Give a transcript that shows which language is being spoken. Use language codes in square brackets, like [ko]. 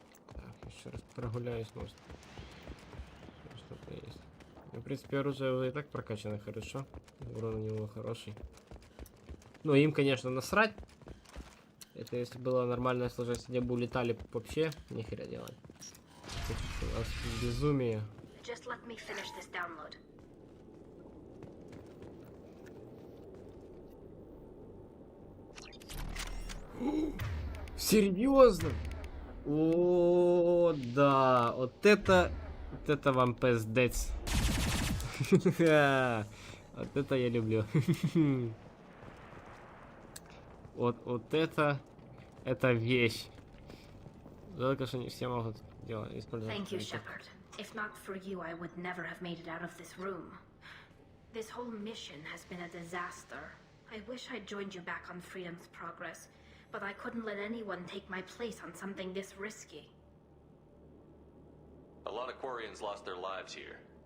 [ru] Так, еще раз прогуляюсь, может. Что-то есть. Ну, в принципе, оружие уже и так прокачано хорошо. Урон у него хороший. Ну, им, конечно, насрать. Это если было нормальное сложность, где бы улетали вообще, нихера делать. Тут у нас безумие. [en] Just let me finish this download. [ru] Серьезно? О, да, вот это вам пиздец. Вот это я люблю. Вот это вещь. Жалко, что не все могут делать, использовать. [en] Thank you, Shepard. If not for you, I would never have made it out of this room. This whole mission has been a disaster. I wish I'd joined you back on Freedom's Progress, but I couldn't let anyone take my place on something this risky. A lot of Quarians lost their lives here.